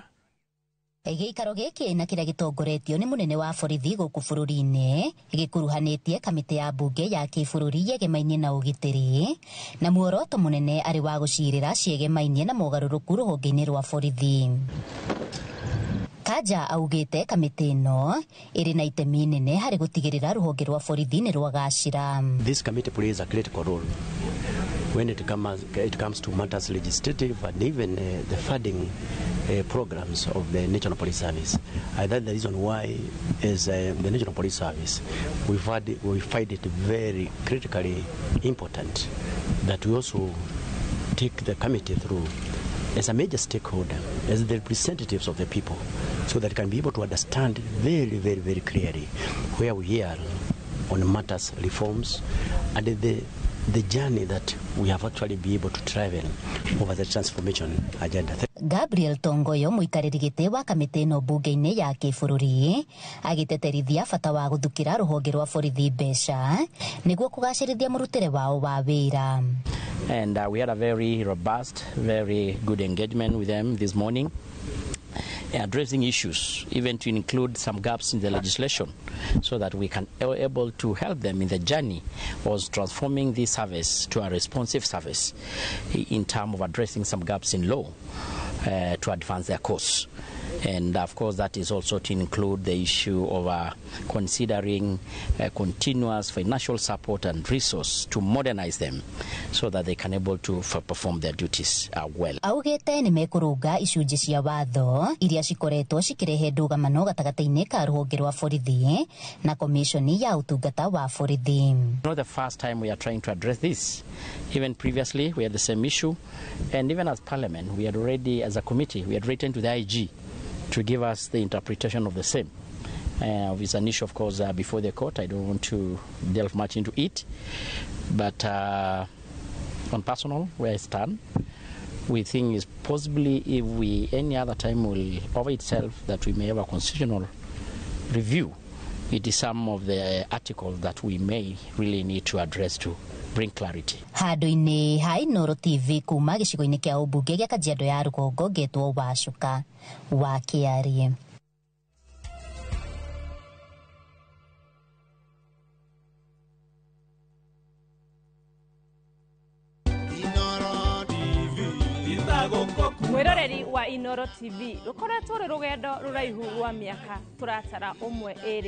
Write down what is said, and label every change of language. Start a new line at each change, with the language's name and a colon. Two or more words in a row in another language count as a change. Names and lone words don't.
Kikuyu: Gĩikaro gĩkĩ na kĩrĩa gĩtongoretio nĩ mũnene wa borithi gũkũ bũrũri-inĩ gĩkuruhanĩtie kamĩtĩ ya mbunge ya kĩbũrũri yegemainie na ũgitĩri na muoroto mũnene arĩ wa gũcirĩra ciegemainie na mogarũrũku rũhonge-inĩ rwa borithi. Kaja augĩte kamĩtĩ ĩno ĩrĩ na itemi inene harĩ gũtigĩrĩra rũhonge rwa borithi nĩ rwagacĩra.
English: This committee plays a critical role when it comes to matters legislative and even the funding programs of the National Police Service. That's the reason why, as the National Police Service, we find it very critically important that we also take the committee through as a major stakeholder, as the representatives of the people, so that can be able to understand very, very, very clearly where we are on matters reforms and the journey that we have actually been able to travel over the transformation agenda.
Kikuyu: Gabriel Tongoyo mũikarĩri gĩtĩ wa kamĩtĩ ĩno mbunge-inĩ ya kĩbũrũri agĩteterithia bata wa gũthukĩra rũhonge rwa borithi mbeca nĩguo kũgacĩrithia mũrutĩre wao wa wĩra.
English: And we had a very robust, very good engagement with them this morning. addressing issues, even to include some gaps in the legislation, so that we can be able to help them in the journey of transforming this service to a responsive service in terms of addressing some gaps in law to advance their cause. And of course, that is also to include the issue of considering continuous financial support and resource to modernize them so that they can able to perform their duties well.
Kikuyu: Augete ni mekurunga icunji cia watho iria cikoretwo cikirehe ndũgamano gatagata-inĩ ka rũhonge rwa borithi na komishoni ya utungata wa borithi.
English: Not the first time we are trying to address this. Even previously, we had the same issue, and even as Parliament, we had already, as a committee, we had written to the IG to give us the interpretation of the same. It's an issue, of course, before the court. I don't want to delve much into it. But on personal, where I stand, we think is possibly if we any other time will over itself that we may have a constitutional review. It is some of the articles that we may really need to address to bring clarity.
Kikuyu: Handũ-inĩ ha Inooro TV kuma gĩcigo-inĩ kĩa ũmbunge gĩa Kajiado ya Rũgongo ngetwo Wacuka wa Kĩarie. Mwiroreri wa Inooro TV rukoretwo rugendo ruraihu rwa miaka turatara umwe eri